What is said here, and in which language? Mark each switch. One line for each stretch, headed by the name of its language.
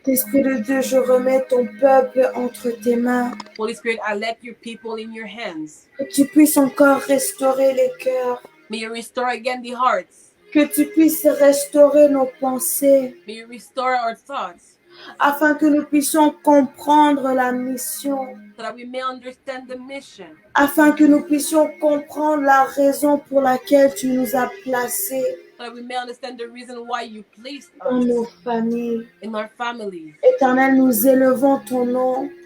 French: Esprit de Dieu, je remets ton peuple entre tes mains.
English: Holy Spirit, I let your people in your hands.
French: Que tu puisses encore restaurer les cœurs.
English: May you restore again the hearts.
French: Que tu puisses restaurer nos pensées.
English: May you restore our thoughts.
French: Afin que nous puissions comprendre la mission.
English: So that we may understand the mission.
French: Afin que nous puissions comprendre la raison pour laquelle tu nous as placés.
English: So that we may understand the reason why you placed
French: Dans
English: us
French: nos familles.
English: in our families.
French: Éternel, nous élevons ton nom.